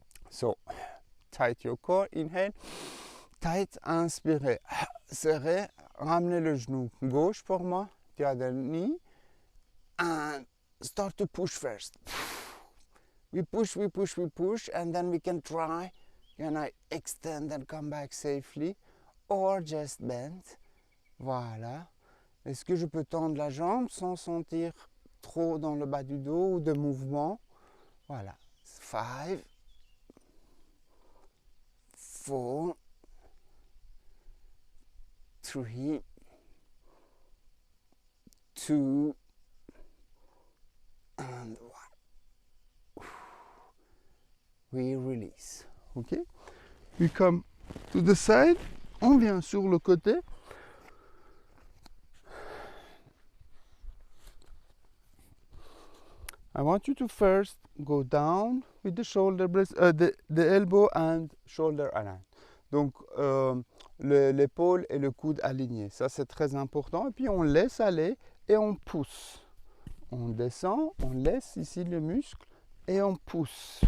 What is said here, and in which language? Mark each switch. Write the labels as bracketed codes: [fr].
[en] So tight your core, inhale, tight, [fr] inspirez, serrez, ramenez le genou gauche pour moi, [en] the other knee, and start to push first. We push, and then we can try, can I extend and come back safely, or just bend. [fr] Voilà. Est-ce que je peux tendre la jambe sans sentir trop dans le bas du dos ou de mouvement? Voilà. 5, 4, 3, 2, and 1. [en] We release. Ok? We come to the side. [fr] On vient sur le côté. [en] I want you to first go down with the shoulder blades, the elbow and shoulder aligned. [fr] Donc l'épaule et le coude alignés. Ça c'est très important. Et puis on laisse aller et on pousse. On descend, on laisse ici le muscle et on pousse.